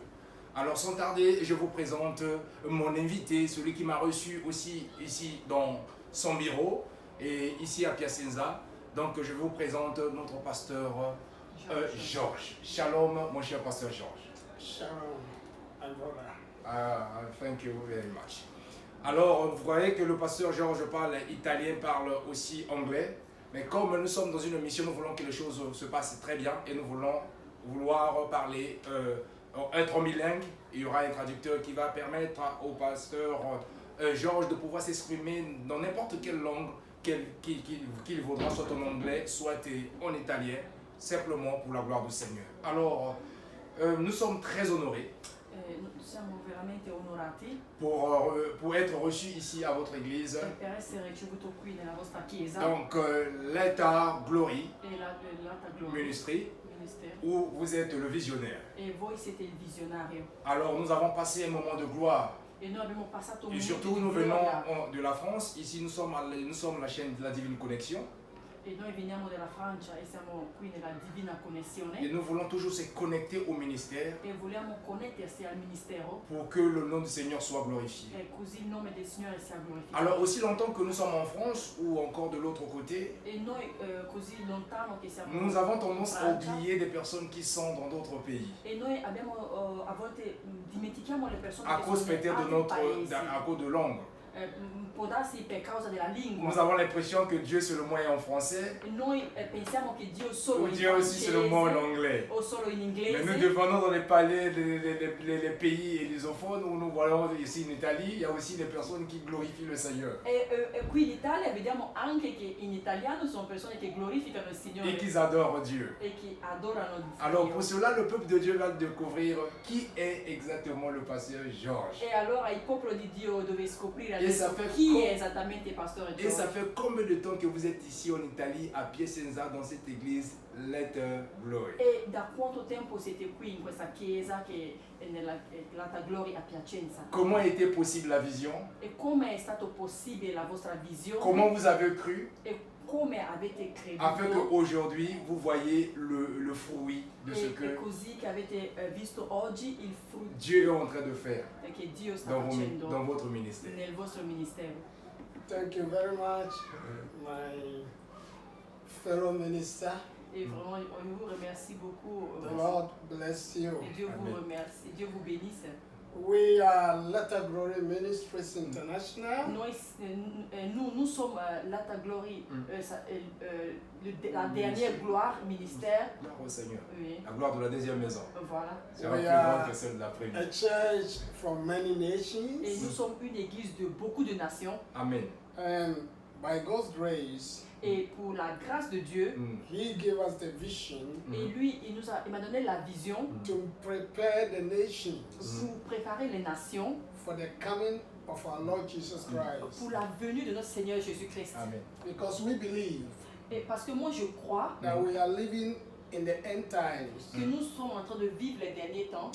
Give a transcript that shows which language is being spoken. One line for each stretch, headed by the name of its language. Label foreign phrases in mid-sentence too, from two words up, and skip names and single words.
French: Alors sans tarder, je vous présente mon invité, celui qui m'a reçu aussi ici dans son bureau et ici à Piacenza. Donc je vous présente notre pasteur Georges. Shalom mon cher pasteur Georges. Shalom, Angola.
English: Thank you very much.
French: Alors, vous voyez que le pasteur Georges parle italien, parle aussi anglais. Mais comme nous sommes dans une mission, nous voulons que les choses se passent très bien et nous voulons parler, être bilingue. Il y aura un traducteur qui va permettre au pasteur Georges de pouvoir s'exprimer dans n'importe quelle langue qu'il voudra, soit en anglais, soit en italien, simplement pour la gloire du Seigneur. Alors, nous sommes très honorés.
Italian: Siamo veramente onorati
French: pour être reçus ici à votre église.
Italian: per essere ricevuto qui nella vostra chiesa.
French: Donc, l'État Glory
Italian: e l'Alta Gloria
English: Ministry,
Italian: Ministero,
French: où vous êtes le visionnaire.
Italian: e voi siete il visionario.
French: Alors, nous avons passé un moment de gloire.
Italian: E noi abbiamo passato un
French: Et
Italian: momento
French: surtout,
Italian: di
French: nous
Italian: gloria.
French: venons de la France. Ici, nous sommes la chaîne de la Divine Connexion.
Italian: E noi veniamo dalla Francia e siamo qui nella Divina
French: Et
Italian: Connessione
French: nous voulons toujours se connecter au ministère
Italian: e vogliamo connettersi al ministero
French: pour que le nom du Seigneur soit glorifié.
Italian: e così il nome del Signore sia glorificato.
French: Alors, aussi longtemps que nous sommes en France ou encore de l'autre côté,
Italian: E noi così lontano che siamo
French: nous avons tendance
Italian: in
French: à
Italian: Francia,
French: oublier des personnes qui sont dans d'autres pays.
Italian: e noi abbiamo a volte dimentichiamo le persone
French: À
Italian: che
French: cause
Italian: sono in
French: peut-être de
Italian: altri paesi.
French: à cause de langue.
Italian: Può darsi per causa della lingua.
French: Nous avons l'impression que Dieu seulement est en français
Italian: E noi pensiamo che Dio solo
French: ou
Italian: in
French: Dieu aussi
Italian: francese
French: seulement en anglais.
Italian: o solo in
French: Mais
Italian: inglese.
French: nous dépendons dans les palais, les pays lusophones où nous voyons ici en Italie, il y a aussi des personnes qui glorifient le Seigneur
Italian: E qui in Italia vediamo anche che in italiano sono persone che glorificano il Signore
French: et qui adorent Dieu.
Italian: e che adorano Dio.
French: Alors pour cela, le peuple de Dieu va découvrir qui est exactement le pasteur Georges.
Italian: E allora il popolo di Dio deve scoprire
French: E ça
Italian: adesso
French: fait
Italian: chi è esattamente il pastore
French: Et ça
Italian: George.
French: fait combien de temps que vous êtes ici en Italie, à Piacenza, dans cette église, Let Glory?
Italian: E da quanto tempo siete qui in questa chiesa che è nell'Alta Gloria a Piacenza?
French: Comment a été possible la vision?
Italian: E come è stato possibile la vostra visione?
French: Comment vous avez cru?
Italian: E come avete creduto?
French: Afin qu'aujourd'hui, vous voyez le fruit de ce
Italian: E
French: que
Italian: così che avete visto oggi il frutto
French: Dieu est en train de faire
Italian: che Dio sta
French: dans
Italian: facendo
French: votre ministère.
Italian: nel vostro ministero.
English: Thank you very much, my fellow minister.
French: Et vraiment, on vous remercie beaucoup.
English: The Lord bless you.
French: Et Dieu vous Amen. remercie, Dieu vous bénisse.
English: We are Letter Glory Ministries International.
French: Nous sommes l'Alta Glory, la dernière gloire, ministère. Gloire au Seigneur. Oui, La gloire de la deuxième maison voilà. sera
English: We
French: plus
English: are
French: grande que celle de la première.
English: a church from many
French: Et
English: nations.
French: nous sommes une église de beaucoup de nations. Amen.
English: And by God's grace,
French: Et pour la grâce de Dieu,
English: He gave us the vision
French: et lui, il m'a donné la vision
English: to prepare the nations
French: pour préparer les nations
English: for the coming of our Lord Jesus Christ.
French: pour la venue de notre Seigneur Jésus-Christ. Amen.
English: Because we believe
French: Et parce que moi, je crois
English: that we are living in the end times.
French: que nous sommes en train de vivre les derniers temps.